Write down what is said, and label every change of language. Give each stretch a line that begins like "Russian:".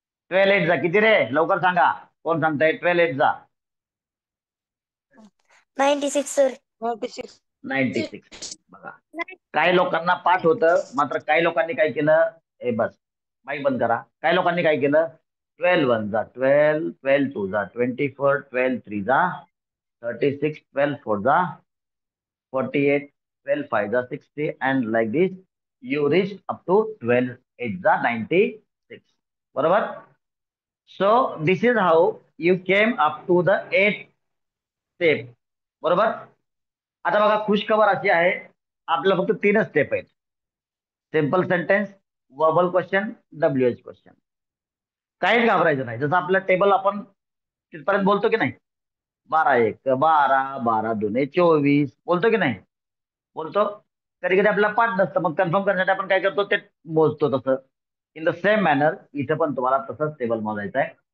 Marathi: 12 8 जा किती रे? लवकर सांगा. कोण सांगताय? 12 8 जा 96 सर. 96. बघा, काही लोकांना पाठ होतं, मात्र काही लोकांनी काय केलं? ए बस, माईक बंद करा. काही लोकांनी काय केलं? 12 1 जा 12, 12 2 जा 24, 12 3 जा 36, 12 4 जा 48, 12 5 जा 60,
English: and like this you reach up to
Marathi: 12 8 जा 96. बरोबर?
English: So this is how you came up to the 8th step.
Marathi: बरोबर? आता बघा, खुशखबर अशी आहे, आपल्याला फक्त 3च स्टेप आहेत. Simple sentence, verbal question, WH question. काहीच घाबरायचं नाही. जसं आपलं टेबल आपण तिथपर्यंत बोलतो की नाही? 12 1 12, 12 2 24 बोलतो की नाही? बोलतो. कधी कधी आपल्याला पाठ नसतं, मग कन्फर्म करण्यासाठी आपण काय करतो? ते मोजतो. तसं
English: in the same manner
Marathi: इथं पण तुम्हाला तसंच टेबल मोजायचं आहे.